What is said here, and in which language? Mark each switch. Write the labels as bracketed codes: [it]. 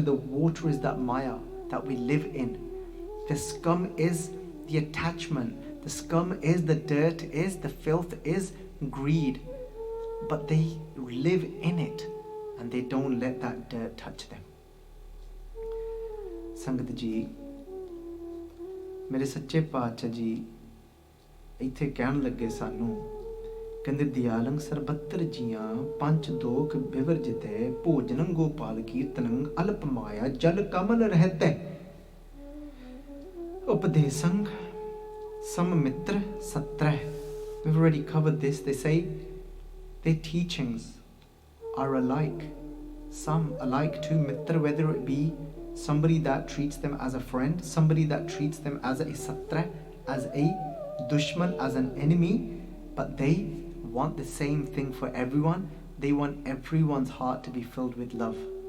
[en] The water is that Maya that we live in. The scum is the attachment. The scum is the dirt, is the filth, is greed. But they live in it and they don't let that dirt touch them. [pa] Sangat Ji, ਮੇਰੇ ਸੱਚੇ ਪਾਤਸ਼ਾਹ ਜੀ ਇੱਥੇ ਕਹਿਣ ਲੱਗੇ ਸਾਨੂੰ, ਕਹਿੰਦੇ ਦਿਆਲੰਗ ਸਰਬੱਤਰ ਜੀਆਂ ਪੰਚ ਦੋਖ ਬਿਵਰਜਿਤੈ ਭੋਜਨੰ ਗੋਪਾਲ ਕੀਰਤਨੰ ਅਲਪ ਮਾਇਆ ਜਲ ਕਮਲ ਰਹਤੈ ਉਪਦੇਸੰ ਸਮ ਮਿੱਤਰ ਸਤ੍ਰੈ. [en] We've already covered this. They say their teachings are alike. Some alike to mitra, whether it be somebody that treats them as a friend, somebody that treats them as a satra, as a dushman, as an enemy, but they want the same thing for everyone. They want everyone's heart to be filled with love.